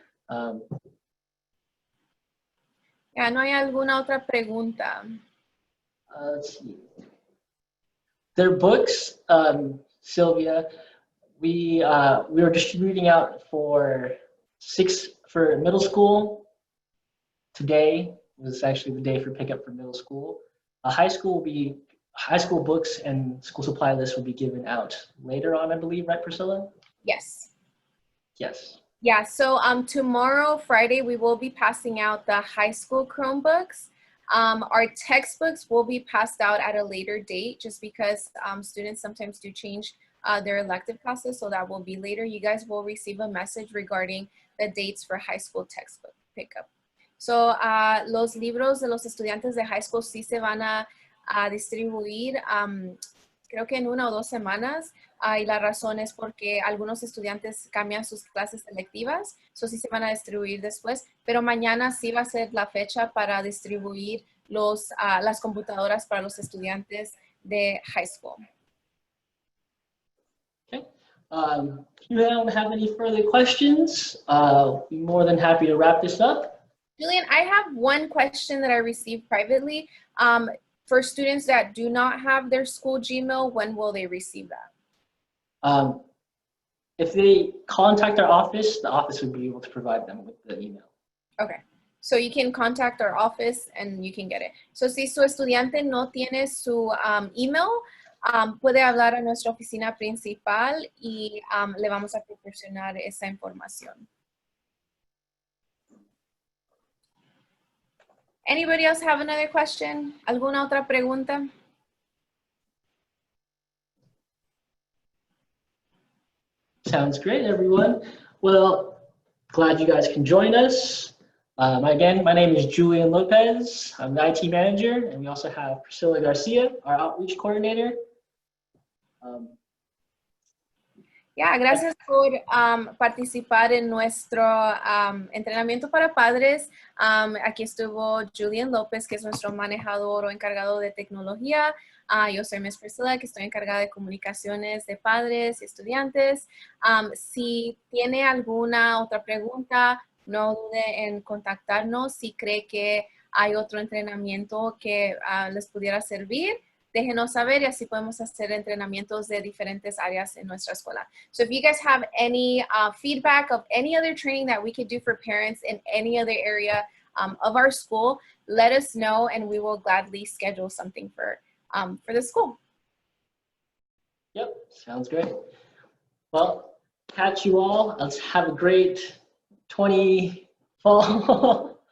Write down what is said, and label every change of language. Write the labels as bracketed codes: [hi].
[es] Ya no hay alguna otra pregunta. [en] Let's see. Their books, Sylvia, we are distributing out for middle school. Today was actually the day for pickup for middle school. High school books and school supply lists will be given out later on, I believe, right, Priscilla? Yes. Yes. Yeah, so tomorrow, Friday, we will be passing out the high school Chromebooks. Our textbooks will be passed out at a later date just because students sometimes do change their elective classes, so that will be later. You guys will receive a message regarding the dates for high school textbook pickup. [es] So los libros de los estudiantes de high school sí se van a distribuir, creo que en 1 o 2 semanas, y la razón es porque algunos estudiantes cambian sus clases selectivas, so sí se van a distribuir después, pero mañana sí va a ser la fecha para distribuir las computadoras para los estudiantes de high school. [en] Okay. If you don't have any further questions, I'll be more than happy to wrap this up. Julian, I have one question that I received privately. For students that do not have their school Gmail, when will they receive that? If they contact our office, the office would be able to provide them with the email. Okay. So you can contact our office and you can get it. [es] So si su estudiante no tiene su email, puede hablar a nuestra oficina principal y le vamos a proporcionar esa información. [en] Anybody else have another question? [es] ¿Alguna otra pregunta? [en] Sounds great, everyone. Well, glad you guys can join us. Again, my name is Julian Lopez. I'm the IT manager, and we also have Priscilla Garcia, our outreach coordinator. [es] Gracias por participar en nuestro entrenamiento para padres. Aquí estuvo Julian López, que es nuestro manejador o encargado de tecnología. Yo soy Miss Priscilla, que estoy encargada de comunicaciones de padres y estudiantes. Si tiene alguna otra pregunta, no dude en contactarnos. Si cree que hay otro entrenamiento que les pudiera servir, déjenos saber y así podemos hacer entrenamientos de diferentes áreas en nuestra escuela. [en] So if you guys have any feedback of any other training that we could do for parents in any other area of our school, let us know and we will gladly schedule something for the school. Yep, sounds great. Well, catch you all. Let's have a great fall.